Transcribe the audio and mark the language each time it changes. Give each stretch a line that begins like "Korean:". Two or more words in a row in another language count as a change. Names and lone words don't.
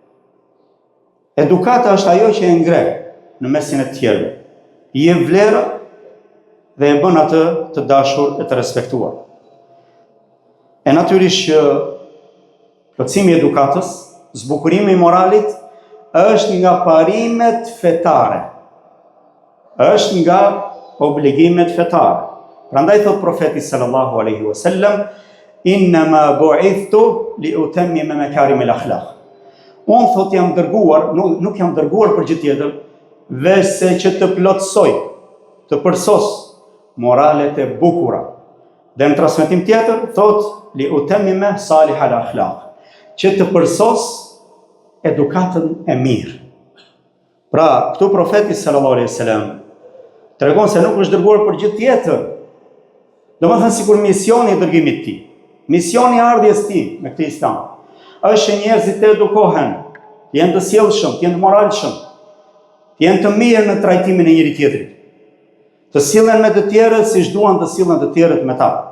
Albanian: Edukata është ajo që e ngre në mesin e tjerëve, i jep vlerë dhe e bën atë të dashur e të respektuar. E natyrisht që plotësimi i edukatës, zbukurimi i moralit është nga parimet fetare. Është nga obligimet fetare. Prandaj thot profeti
Arabic: صلى الله عليه وسلم, إنما بعثت لأتمم مكارم الأخلاق.
Albanian: Unë thot jam dërguar, nuk jam dërguar për gjë tjetër, veçse që të plotësoj, të përsos moralet e bukura. Dhe në transmetim tjetër thot
Arabic: لأتمم صالح الأخلاق,
Albanian: që të përsos edukatën e mirë. Pra, këtu profeti
Arabic: صلى الله عليه وسلم
Albanian: tregon se nuk është dërguar për gjë tjetër. Domethënë sikur misioni i dërgimit të tij, misioni i ardhjes së tij me këtë islam, është që njerëzit të edukohen, të jenë të sjellshëm, të jenë të moralshëm, të jenë të mirë në trajtimin e njëri tjetrit, të sillen me të tjerët siç duan të sillen të tjerët me ta.